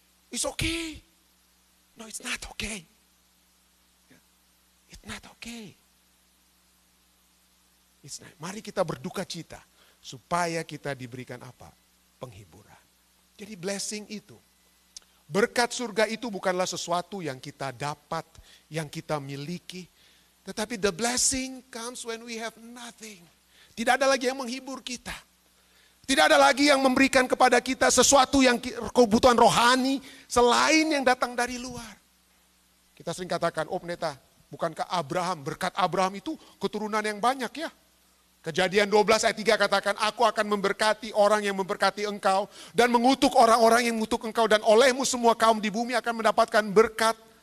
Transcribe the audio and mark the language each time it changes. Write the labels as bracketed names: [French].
[English] It's okay. No, it's not okay. It's not okay. [Indonesian] Mari kita berduka cita. Supaya kita diberikan apa? Penghiburan. Jadi blessing itu. Berkat surga itu bukanlah sesuatu yang kita dapat, yang kita miliki. Tetapi [English] the blessing comes when we have nothing. [Indonesian] Tidak ada lagi yang menghibur kita. Tidak ada lagi yang memberikan kepada kita sesuatu yang kebutuhan rohani selain yang datang dari luar. Kita sering katakan, oh pendeta, bukankah Abraham, berkat Abraham itu keturunan yang banyak ya? Kejadian 12 ayat 3 katakan, aku akan memberkati orang yang memberkati engkau dan mengutuk orang-orang yang mengutuk engkau dan olehmu semua kaum di bumi akan mendapatkan berkat.